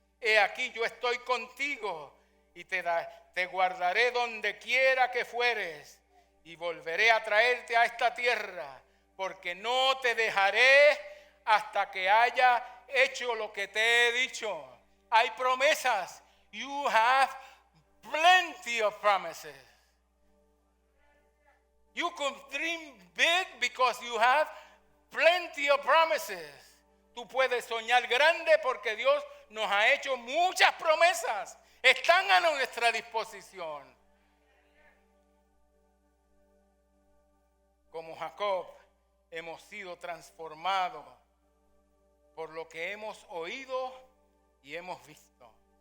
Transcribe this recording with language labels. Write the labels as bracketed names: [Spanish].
[Spanish] He aquí yo estoy contigo y te guardaré donde quiera que fueres, y volveré a traerte a esta tierra, porque no te dejaré hasta que haya hecho lo que te he dicho. Hay promesas. [English] You have plenty of promises. You can dream big because you have plenty of promises. [Spanish] Tú puedes soñar grande porque Dios nos ha hecho muchas promesas. Están a nuestra disposición. Como Jacob, hemos sido transformados por lo que hemos oído y hemos visto.